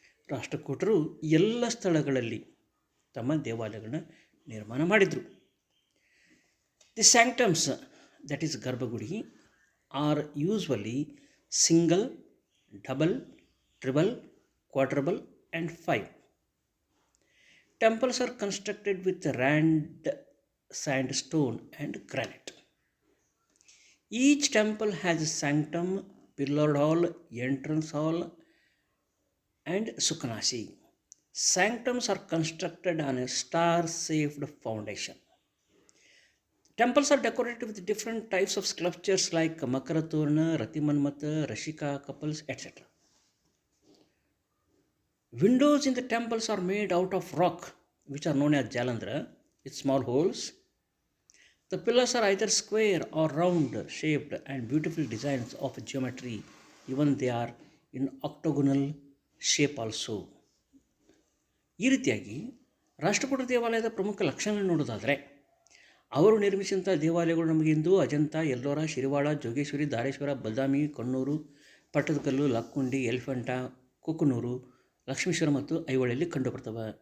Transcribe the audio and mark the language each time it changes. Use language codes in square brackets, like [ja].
[kn] ರಾಷ್ಟ್ರಕೂಟರು ಎಲ್ಲ ಸ್ಥಳಗಳಲ್ಲಿ ತಮ್ಮ ದೇವಾಲಯಗಳನ್ನ ನಿರ್ಮಾಣ ಮಾಡಿದರು. [en] The sanctums, that is ಗರ್ಭಗುಡಿ, are usually single, double, triple, quadruple and 5. Temples are constructed with rand, sandstone and granite. Each temple has a sanctum, pillared hall, entrance hall and sukhanasi. Sanctums are constructed on a star-shaped foundation. Temples are decorated with different types of sculptures like Makaratorna, Ratimanmata, Rashika couples, etc. Windows in the temples are made out of rock, which are known as jalandhara, with small holes. The pillars are either square or round shaped and beautiful designs of geometry. Even they are in octagonal shape also. [kn] ಈ ರೀತಿಯಾಗಿ ರಾಷ್ಟ್ರಕೂಟ ದೇವಾಲಯದ ಪ್ರಮುಖ ಲಕ್ಷಣಗಳನ್ನು ನೋಡೋದಾದರೆ, ಅವರು ನಿರ್ಮಿಸಿದಂಥ ದೇವಾಲಯಗಳು ನಮಗೆ ಇಂದು ಅಜಂತಾ, ಎಲ್ಲೋರ, ಶಿರಿವಾಳ, ಜೋಗೇಶ್ವರಿ, ಧಾರೇಶ್ವರ, ಬದಾಮಿ, ಕೊಣ್ಣೂರು, ಪಟ್ಟದಕಲ್ಲು, ಲಕ್ಕುಂಡಿ, ಎಲಿಫಂಟ, ಕುಕನೂರು, ಲಕ್ಷ್ಮೇಶ್ವರ ಮತ್ತು ಐಹೊಳೆಯಲ್ಲಿ ಕಂಡುಬರ್ತವೆ.